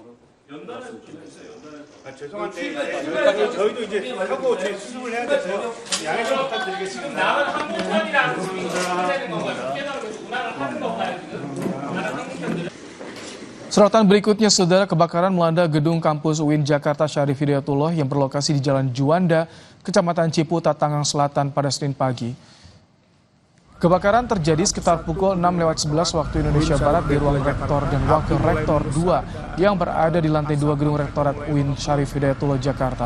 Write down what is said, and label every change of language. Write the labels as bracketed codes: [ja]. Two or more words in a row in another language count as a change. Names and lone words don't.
[ko] 죄송한데 여기까지 저희도 이제 하고 저희 수습을 해야 돼서 양해 좀 부탁드리겠습니다. 나는 항공편이랑 되는 건가요? 운항을 하는 건가요 지금? [id] Sorotan berikutnya, saudara, kebakaran melanda gedung kampus UIN Jakarta Syarif Hidayatullah yang berlokasi di Jalan Juanda, Kecamatan Ciputat, Tangerang Selatan pada Senin pagi. Kebakaran terjadi sekitar pukul 6:11 waktu Indonesia Barat di ruang rektor dan wakil rektor 2 yang berada di lantai 2 gedung rektorat UIN Syarif Hidayatullah Jakarta.